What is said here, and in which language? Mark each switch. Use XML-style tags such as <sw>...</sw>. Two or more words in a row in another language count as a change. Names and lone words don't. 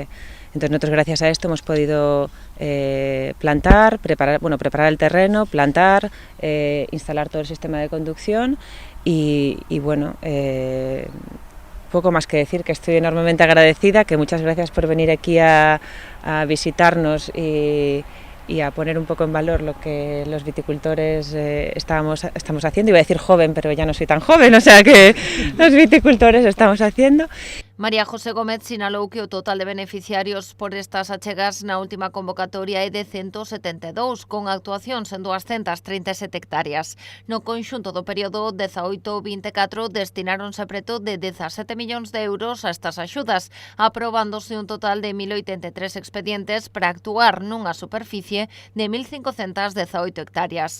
<es>Entonces nosotros gracias a esto hemos podido plantar, preparar el terreno, plantar, instalar todo el sistema de conducción y bueno, poco más que decir, que estoy enormemente agradecida, que muchas gracias por venir aquí a visitarnos y a poner un poco en valor lo que los viticultores estamos haciendo. Iba a decir joven, pero ya no soy tan joven, o sea que los viticultores estamos haciendo.</es> <gl>María José Gómez sinalou que o total de beneficiarios por estas achegas na última convocatoria é de 172, con actuacións en 237 hectáreas. No conxunto do período 18-24 destináronse preto de 17 millóns de euros a estas axudas, aprobándose un total de 1.083 expedientes para actuar nunha superficie de 1.518 hectáreas.</gl>